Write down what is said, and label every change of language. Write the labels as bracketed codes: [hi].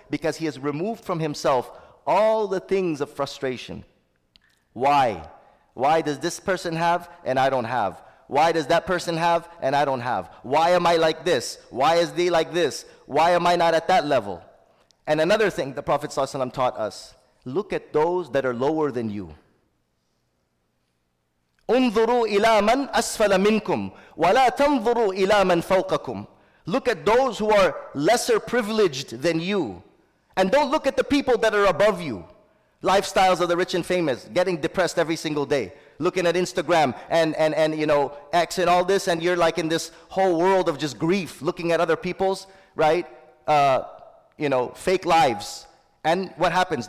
[en] Because he has removed from himself all the things of frustration. Why? Why does this person have and I don't have? Why does that person have and I don't have? Why am I like this? Why is they like this? Why am I not at that level? And another thing the Prophet ﷺ taught us, look at those that are lower than you. [ar] انظروا إلى من أسفل منكم ولا تنظروا إلى من فوقكم. [en] Look at those who are lesser privileged than you. And don't look at the people that are above you. Lifestyles of the rich and famous, getting depressed every single day, looking at Instagram and you know, X and all this, and you're like in this whole world of just grief, looking at other people's, right, you know, fake lives. And what happens?